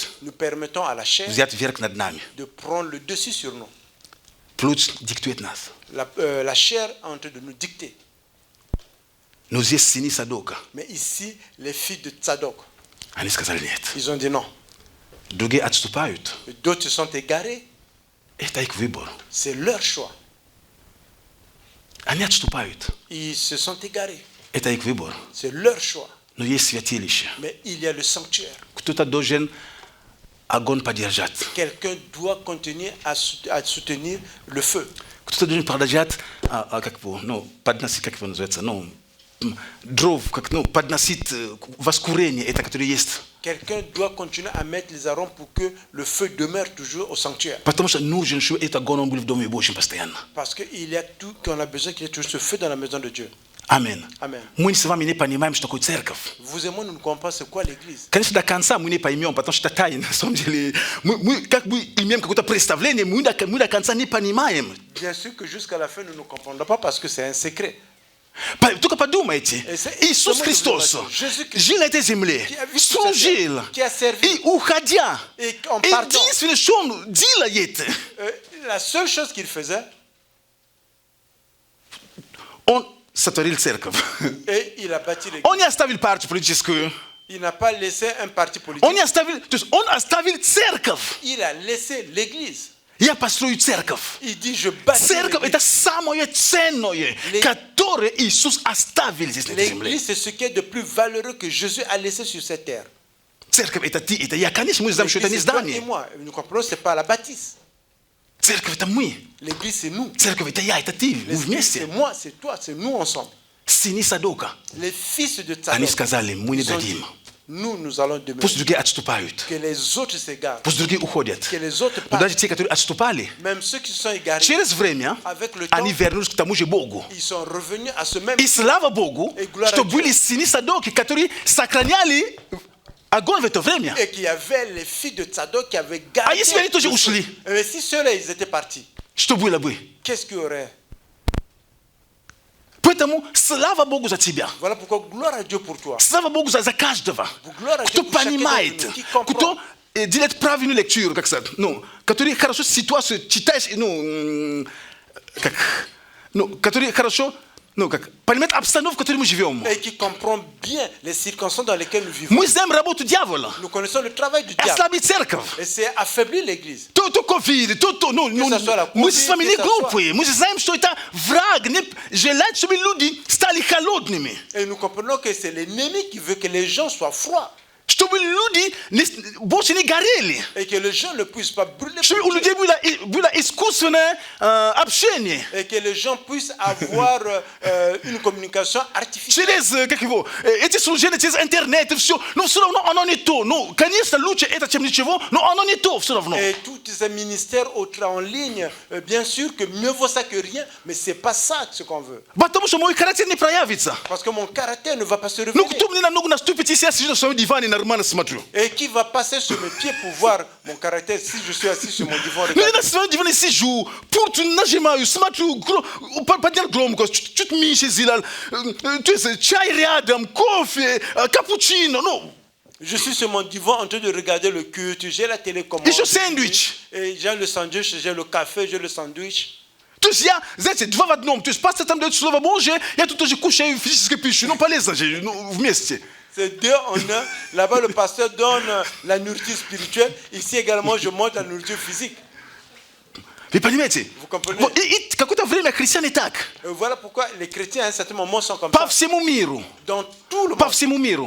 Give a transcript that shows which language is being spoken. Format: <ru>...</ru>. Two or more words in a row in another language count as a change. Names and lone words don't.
<fr>nous permettons à la chair</fr> <ru>взять верх над нами.</ru> <fr>de prendre le dessus sur nous.</fr> <ru>Плоть диктует нас.</ru> <fr>La chair est en train de nous dicter.</fr> <ru>Но здесь сыны Садока.</ru> <fr>Mais ici, les filles de Tzadok,</fr> <ru>Они сказали нет.</ru> <fr>ils ont dit non.</fr> <ru>Другие отступают.</ru> <fr>D'autres se sont égarés.</fr> <ru>Это их выбор.</ru> <fr>C'est leur choix.</fr> <ru>Они отступают.</ru> <fr>Ils se sont égarés.</fr> <ru>Это их выбор.</ru> <fr>C'est leur choix.</fr> <ru>Но есть святилище.</ru> <fr>Mais il y a le sanctuaire.</fr> <ru>Кто-то должен огонь поддержать.</ru> <fr>Quelqu'un doit continuer à soutenir le feu.</fr> <ru>Кто-то должен продолжать, как его, ну, подносить, как его называется, ну, дров, как, ну, подносить воскурение, это, которое есть.</ru> <fr>Quelqu'un doit continuer à mettre les arômes pour que le feu demeure toujours au sanctuaire.</fr> <ru>Потому что нужен, чтобы этот огонь был в Доме Божьем постоянно.</ru> <fr>Parce qu'il y a tout qu'on a besoin qu'il y ait toujours ce feu dans la maison de Dieu.</fr> <ru>Аминь.</ru> <fr>Amen.</fr> <ru>Мы с вами не понимаем, что такое церковь.</ru> <fr>Vous et moi, nous ne comprenons pas c'est quoi l'église.</fr> <ru>Конечно, до конца мы не поймем, потому что это тайна, на самом деле. Мы как бы имеем какое-то представление, мы до конца не понимаем.</ru> <fr>Bien sûr que jusqu'à la fin, nous ne comprendrons pas parce que c'est un secret.</fr> <ru>Только подумайте, Иисус Христос жил на этой земле, служил, и уходя, единственное, что Он делает,</ru> <fr>La seule chose qu'il faisait,</fr> <ru>Он сотворил церковь.</ru> <fr>et il a bâti l'église.</fr> <ru>Он не оставил партию политическую.</ru> <fr>Il n'a pas laissé un parti politique.</fr> <ru>Он не оставил, то есть Он оставил церковь.</ru> <fr>Il a laissé l'église.</fr> <ru>Я построю церковь.</ru> <fr>Il dit, je bâtis</fr> <ru>Церковь – это</ru> <fr>l'église.</fr> <ru>самое ценное, которое Иисус оставил здесь на этой земле.</ru> <fr>L'église, c'est ce qui est de plus valeureux que Jésus a laissé sur cette terre.</fr> <ru>Церковь – это ты, это я. Конечно, мы знаем, что это не</ru> <fr>L'église, c'est toi et</fr> <ru>здание.</ru> <fr>moi. Nous comprenons, c'est pas la bâtisse.</fr> <ru>Церковь – это мы.</ru> <fr>L'église, c'est nous.</fr> <ru>Церковь – это я, это ты. Мы</ru> <fr>L'église,</fr> <ru>вместе.</ru> <fr>c'est moi, c'est toi, c'est nous ensemble.</fr> <ru>Сыны Садока.</ru> <fr>Les fils de</fr> <ru>Они</ru> <fr>Tzadok,</fr> <ru>сказали, мы не</ru> <fr>ils ont dit,</fr> <ru>дадим.</ru> <fr>nous allons demeurer.</fr> <ru>Пусть другие отступают.</ru> <fr>Que les autres s'égarent.</fr> <ru>Пусть другие уходят.</ru> <fr>Que les autres</fr> <ru>Но даже</ru> <fr>partent.</fr> <ru>те, которые отступали,</ru> <fr>Même ceux qui se sont égarés,</fr> <ru>через время</ru> <fr>avec le temps,</fr> <ru>они вернулись к тому же Богу.</ru> <fr>ils sont revenus à ce même.</fr> <ru>И слава Богу,</ru> <fr>Et gloire</fr> <ru>что</ru> <fr>à Dieu.</fr> <ru>были сыны Садоки, которые сохраняли огонь в это время.</ru> <fr>Et qu'il y avait les filles de Tzadok qui avaient gardé.</fr> <ru>А если они тоже</ru> <fr>le feu.</fr> <ru>ушли,</ru> <fr>Mais si ceux-là, ils étaient partis,</fr> <ru>что было бы?</ru> <fr>qu'est-ce qu'il y aurait?</fr> <ru>Поэтому слава Богу за тебя.</ru> <fr>Voilà pourquoi gloire à Dieu pour toi.</fr> <ru>Слава Богу за каждого,</ru> <fr>Gloire à</fr> <ru>кто</ru> <fr>Dieu pour chacun</fr> <ru>понимает,</ru> <fr>d'entre nous, qui comprend,</fr> <ru>кто делать правильную лекцию, как сказать, ну, которые хорошо ситуацию читаешь, ну, как, ну, которые хорошо, ну, как, понимают обстановку, в которой мы живем.</ru> <fr>Et qui comprend bien les circonstances dans lesquelles nous vivons.</fr> <ru>Мы знаем работу дьявола.</ru> <fr>Nous connaissons le travail du diable.</fr> <ru>Ослабить церковь.</ru> <fr>Et c'est affaiblir l'église.</fr> <ru>То ковид, ну,</ru> <fr>ça soit la</fr> <ru>мы</ru> <fr>COVID,</fr> <ru>с вами</ru> <fr>que</fr> <ru>не</ru> <fr>ça</fr> <ru>глупые. Мы знаем, что это враг, не желает, чтобы люди стали холодными.</ru> <fr>Et nous comprenons que c'est l'ennemi qui veut que les gens soient froids.</fr> <ru>Чтобы люди больше не горели.</ru> <fr>Et que les gens ne puissent pas brûler.</fr> <ru>Чтобы у людей было искусственное общение.</ru> <fr>Et que les gens puissent avoir une communication artificielle.</fr> <ru>Через, как его, эти служения, через интернет и все. Но все равно оно не то. Ну, конечно, лучше это, чем ничего, но оно не то все равно.</ru> <fr>Et tous ces ministères en ligne, bien sûr que mieux vaut ça que rien, mais c'est pas ça ce qu'on veut.</fr> <ru>Потому что мой характер не проявится.</ru> <fr>Parce que mon caractère ne va pas se</fr> <ru>Ну,</ru> <fr>révéler.</fr> <ru>кто мне намного наступит, если я сижу на своем диване нормально смотрю?</ru> <fr>Et qui va passer sur mes pieds pour voir mon caractère si je suis assis sur mon divan?</fr> <ru>Ну, я на своем диване сижу, пульт нажимаю, смотрю, поднял громко, чуть меньше сделал, то есть чай рядом, кофе, капучино, ну.</ru> <fr>Je suis sur mon divan en train de regarder le culte, j'ai la télécommande.</fr> <ru>Еще сэндвич.</ru> <fr>Et j'ai le sandwich, j'ai le café, j'ai le sandwich.</fr> <ru>То есть я, знаете, два в одном. То есть пастор там дает Слово Божие, я тут тоже кушаю физическую пищу. Ну, полезно же, ну, вместе.</ru> <fr>C'est deux en un. Là-bas, le pasteur donne la nourriture spirituelle. Ici également, je monte la nourriture physique.</fr> <ru>Вы понимаете?</ru> <fr>Vous comprenez?</fr> <ru>Вот, и какое-то время христиане так.</ru> <fr>Voilà pourquoi les chrétiens à un certain moment sont comme</fr> <ru>По</ru> <fr>ça.</fr> <ru>всему миру.</ru> <fr>Dans tout le</fr> <ru>По</ru> <fr>monde.</fr> <ru>всему миру.</ru>